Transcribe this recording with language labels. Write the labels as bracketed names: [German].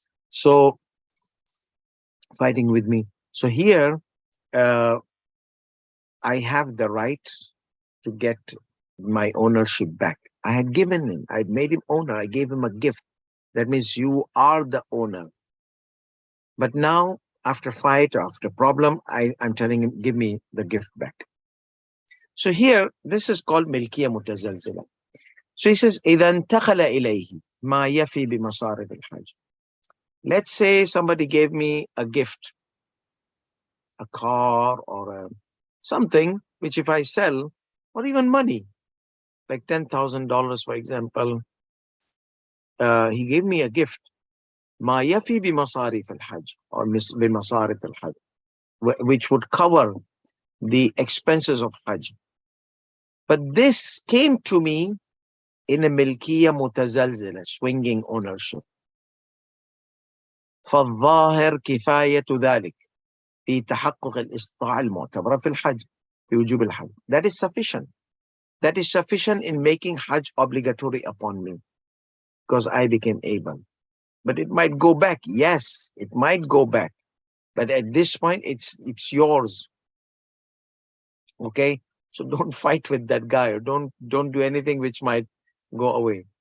[English] So fighting with me. So here, I have the right to get my ownership back. I had given him, I had made him owner. I gave him a gift. That means you are the owner. But now, after fight or after problem, I'm telling him, give me the gift back. So here, this is called milkiya mutazalzila. So he says, [Arabic] إِذَا انْتَقَلَ إِلَيْهِ مَا يَفِي بِمَصَارِفِ الْحَجِّ. [English] Let's say somebody gave me a gift, a car or something, which if I sell, or even money, like $10,000, for example, he gave me a gift. [Arabic] ما يفي بمصاريف الحج [English] or [Arabic] بمصاريف الحج, [English] which would cover the expenses of Hajj. But this came to me in a milkiya mutazalzila, swinging ownership. [Arabic] فالظاهر كفاية ذلك في تحقق الاستطاعة المعتبرة في الحج في وجوب الحج. [English] That is sufficient. That is sufficient in making Hajj obligatory upon me. because I became able. But it might go back. Yes, it might go back. But at this point, it's yours. Okay. So don't fight with that guy, or don't do anything which might go away.